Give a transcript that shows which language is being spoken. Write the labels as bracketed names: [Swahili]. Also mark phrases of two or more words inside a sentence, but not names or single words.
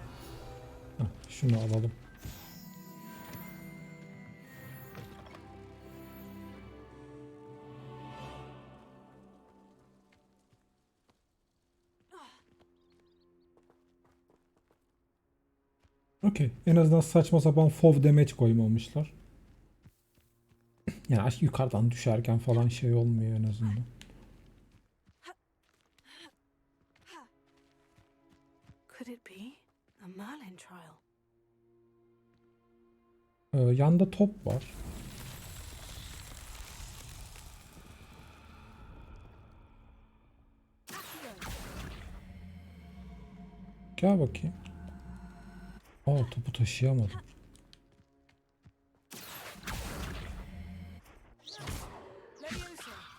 [Turkish] Şunu alalım. Okey. En azından saçma sapan [English] fov damage [Turkish] koymamışlar. Yani yukarıdan düşerken falan şey olmuyor en azından. [English] Could it be a Merlin trial? [Turkish] Yanda top var. Gel bakayım. Aa, topu taşıyamadım. Leviosa!